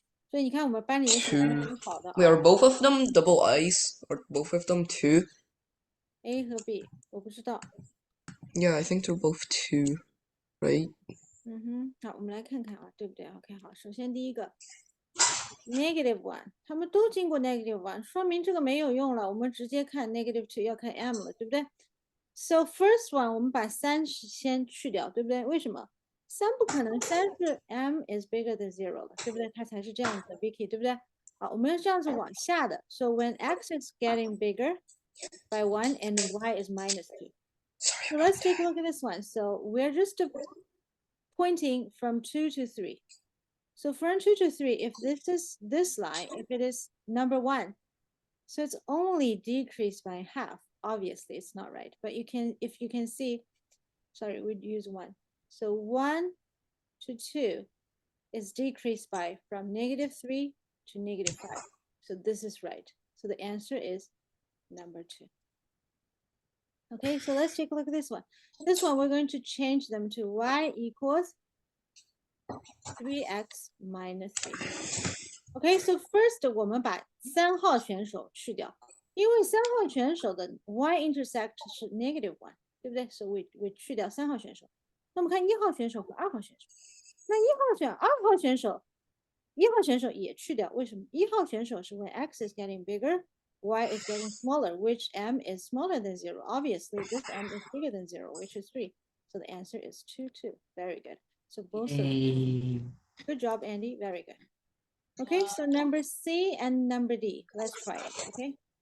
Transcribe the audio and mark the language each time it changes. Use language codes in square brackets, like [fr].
[zh] 所以你看，我们班里的小朋友挺好的 [en] Wait, 啊。 are both of them double I's? Or both of them 2? [zh] A 和 B，我不知道。 [en] Yeah, I think they're both 2, right? [zh] 嗯哼，好，我们来看看啊，对不对 ？OK，好，首先第一个 negative one，他们都经过 negative one，说明这个没有用了，我们直接看 negative two，要看 m 了，对不对？ [en] So first one， [zh] 我们把3先去掉，对不对？为什么？3不可能，3是 [en] m is bigger than 0 [zh] 了，对不对？它才是这样子的 Vicky，对不对？好，我们要这样子往下的。 [en] So when x is getting bigger by 1 and y is minus 2. Sorry. So let's take a look at this one. So we're just pointing from 2 to 3. So from 2 to 3, if this is this line, if it is number 1, so it's only decreased by half. Obviously, it's not right. But if you can see, sorry, we'd use 1. So 1 to 2 is decreased by from -3 to -5. So this is right. So the answer is number 2. Okay, so let's take a look at this one. This one, we're going to change them to y equals 3x minus 3. Okay, so first [zh] 我们把3号选手去掉，因为3号选手的 y-intercept 是 -1，对不对？所以 we 去掉3号选手。那么看1号选手和2号选手，那1号选2号选手，1号选手也去掉，为什么？1号选手是 [en] when x is getting bigger, y is getting smaller, which m is smaller than 0. Obviously, this m is bigger than 0, which is 3. So the answer is 2, 2. Very good. So both of them. Good job, Andy. Very good. Okay, so number C and number D. Let's try it, okay?